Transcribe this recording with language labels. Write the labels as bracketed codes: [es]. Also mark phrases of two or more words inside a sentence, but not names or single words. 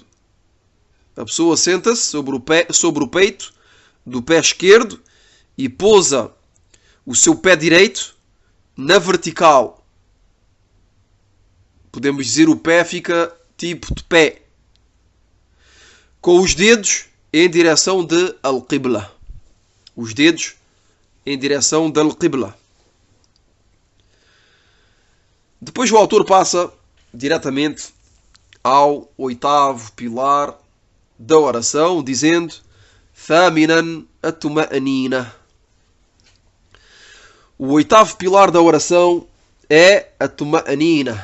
[pt] A pessoa senta-se sobre o peito do pé esquerdo e pousa o seu pé direito na vertical. Podemos dizer o pé fica tipo de pé, com os dedos em direção de al-Qibla. Os dedos em direção da al-Qibla. Depois o autor passa diretamente ao oitavo pilar da oração, dizendo [ar] ثامنا الطمأنينة. [pt] O oitavo pilar da oração é a tuma'anina.